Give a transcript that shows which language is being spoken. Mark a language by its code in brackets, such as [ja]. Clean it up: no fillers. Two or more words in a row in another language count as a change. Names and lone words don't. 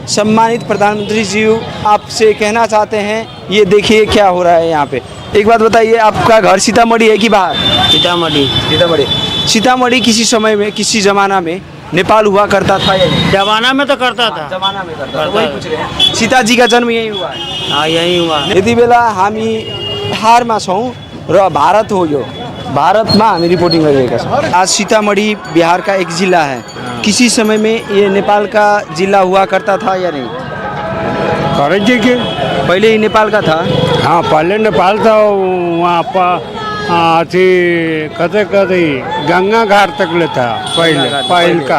[hi] सम्मानित प्रधानमंत्री जी, आपसे कहना चाहते हैं, ये देखिए क्या हो रहा है यहाँ पे। एक बात बताइए, आपका घर सीतामढ़ी है कि बाहर? सीतामढ़ी। सीतामढ़ी। सीतामढ़ी किसी समय में, किसी जमाना में नेपाल हुआ करता था या नहीं? जमाना में तो करता था। जमाना में करता था, वही पूछ रहे हैं। सीता जी का जन्म यही हुआ है? हाँ, यही हुआ। [ne] यति बेला हामी बिहारमा छौँ र भारत हो यो, भारतमा हामी रिपोर्टिङ गरिरहेका छौँ। [hi] आज सीतामढ़ी बिहार का एक जिला है, किसी समय में ये नेपाल का जिला हुआ करता था या नहीं? करे जी के पहले ही नेपाल का था। हाँ, पहले नेपाल था, वहाँ पर अथी कते कते गंगा घाट तक ले था पहल का।